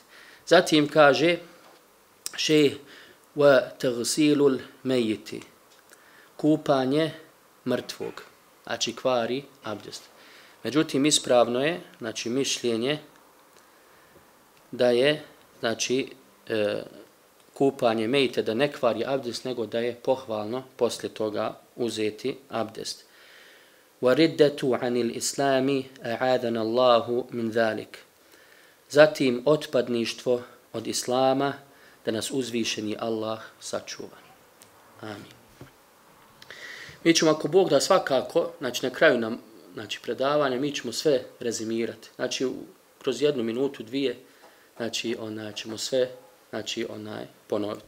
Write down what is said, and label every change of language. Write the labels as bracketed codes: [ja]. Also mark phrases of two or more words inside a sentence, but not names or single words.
[bs] Zatim kaže šejh [ar] وتغسيل الميت, [bs] kupanje mrtvog, znači kvari abdest. Međutim, ispravno je, znači mišljenje da je, znači kupanje mejte da ne kvari abdest, nego da je pohvalno poslije toga uzeti abdest. [ar] وَرِدَّةُ عَنِ الْإِسْلَامِ أَعَاذَنَ اللَّهُ مِنْ ذَلِكَ. [bs] Zatim otpadništvo od Islama, da nas uzvišeni Allah sačuva. Amin. Mi ćemo, ako Bog da, svakako, znači na kraju nam, znači predavanja, mi ćemo sve rezimirati. Znači kroz 1 minutu, 2, znači ćemo sve, znači ponoviti.